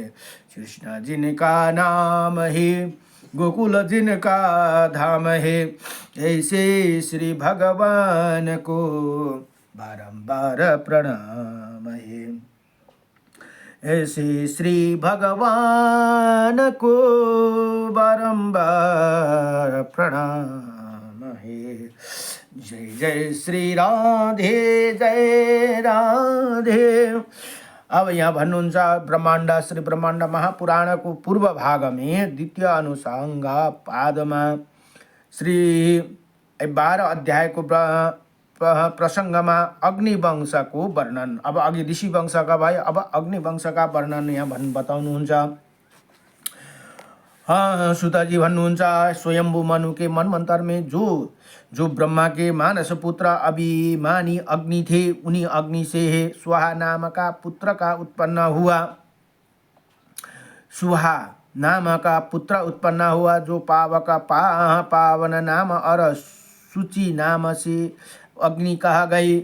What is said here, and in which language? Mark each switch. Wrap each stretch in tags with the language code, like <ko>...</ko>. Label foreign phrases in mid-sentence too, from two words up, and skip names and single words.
<hi>कृष्ण जिनका नाम है, गोकुल जिनका धाम है, ऐसे श्री भगवान को बारंबार प्रणाम है। ऐसे श्री भगवान को बारंबार प्रणाम है। जय जय श्री राधे, जय राधे।</hi> <ne>अब यहाँ भन्नुहुन्छ ब्रह्माण्ड श्री ब्रह्माण्ड महापुराणको पूर्व भागमे द्वितीय अनुसाङ्गा पादमा श्री 12 अध्यायको प्रसङ्गमा अग्निवंशको वर्णन। अब अघि ऋषि वंशका भए, अब अग्निवंशका वर्णन यहाँ बताउनुहुन्छ। सुताजी भन्नुहुन्छ,</ne> <hi>स्वयंभू मनु के मनमंत्र में जो ब्रह्मा के मानस पुत्र अभिमानी अग्नि थे, उन्हीं अग्नि से स्वाहा नाम का पुत्र का उत्पन्न हुआ। सुहा नाम का पुत्र उत्पन्न हुआ, जो पावक पावन नाम और सूचि नाम से अग्नि कहा गई।</hi>